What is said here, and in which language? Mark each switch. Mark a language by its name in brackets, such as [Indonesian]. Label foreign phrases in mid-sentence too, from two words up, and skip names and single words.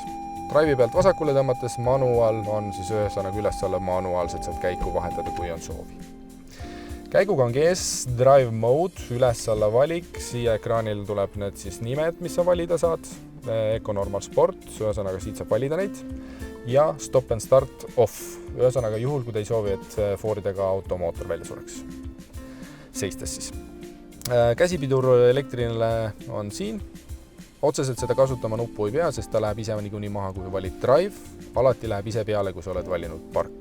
[Estonian] Drive'i pealt vasakule tõmmates manual on siis ühesõnaga üles-alla manuaalselt saad käiku vahetada, kui on soovi. Käiguga on ees [English] drive mode, [Estonian] üles-alla valik, siia ekraanil tuleb need siis nimed, mis sa valida saad, Eco Normal Sport, ühesõnaga siit saab valida neid ja [English] stop and start off, [Estonian] ühesõnaga juhul, kui te ei soovi, et Fordidega automootor välja sureks. Seistes siis. Käsipidur elektriline on siin. Otseselt seda kasutama nuppu ei pea, sest ta läheb ise niikuinii maha, kui valid drive. Alati läheb ise peale, kui sa oled valinud park.